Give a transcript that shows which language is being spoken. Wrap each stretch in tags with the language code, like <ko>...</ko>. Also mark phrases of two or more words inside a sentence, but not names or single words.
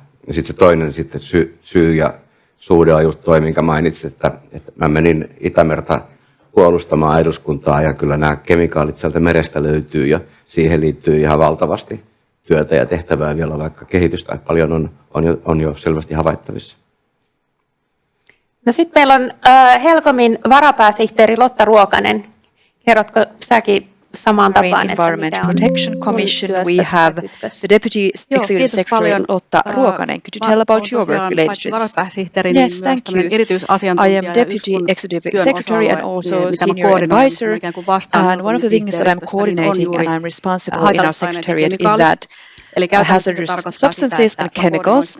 <fi>Ja sitten se toinen sitten syy ja suhde on just toi, minkä mainitsit, että mä menin Itämerta puolustamaan eduskuntaa ja kyllä nämä kemikaalit sieltä merestä löytyy ja siihen liittyy ihan valtavasti työtä ja tehtävää vielä, vaikka kehitystä paljon on jo selvästi havaittavissa. No sitten meillä on Helcomin varapääsihteeri Lotta Ruokanen. Kerrotko säkin samaan tapaan,</fi> <en>Environment Protection Commission, we have the Deputy Executive Secretary Lotta Ruokanen. Could you tell about your work related to this? Yes, thank you. I am Deputy Executive Secretary and also Senior Advisor. And one of the things that I'm coordinating and I'm responsible in our secretariat is that hazardous substances and chemicals.</en>